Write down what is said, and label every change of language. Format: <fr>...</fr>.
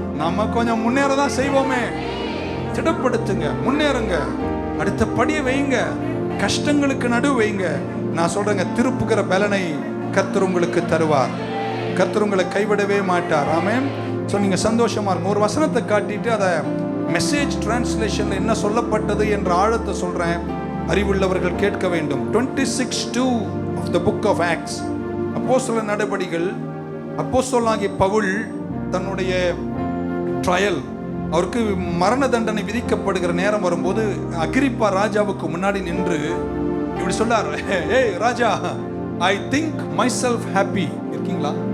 <ta>நம்ம கொஞ்சம் முன்னேற தான் செய்வோமே. திடப்படுத்துங்க, முன்னேறுங்க, அடுத்த படியை வைங்க, கஷ்டங்களுக்கு நடு வைங்க. நான் சொல்றேங்க, திருப்புகிற பலனை கர்த்தர் உங்களுக்கு தருவார். கர்த்தர் உங்களை கைவிடவே மாட்டார். ஆமென். ஸோ நீங்கள் சந்தோஷமா இருக்கும். ஒரு வசனத்தை காட்டிட்டு அதை மெசேஜ் டிரான்ஸ்லேஷன்ல என்ன சொல்லப்பட்டது என்ற ஆழத்தை சொல்றேன், அறிவுள்ளவர்கள் கேட்க வேண்டும்.</ta> <en>26:2 of the book of Acts,</en> <ta>அப்போஸ்தலர் நடபடிகள். அப்போஸ்தலனாகிய பவுல் தன்னுடைய ட்ரையல், அவருக்கு மரண தண்டனை விதிக்கப்படுகிற நேரம் வரும்போது அகிரிப்பா ராஜாவுக்கு முன்னாடி நின்று இப்படி சொன்னார், ஏய் ராஜா,</ta> <en>I think myself happy.</en> <ta>இருக்கீங்களா?</ta>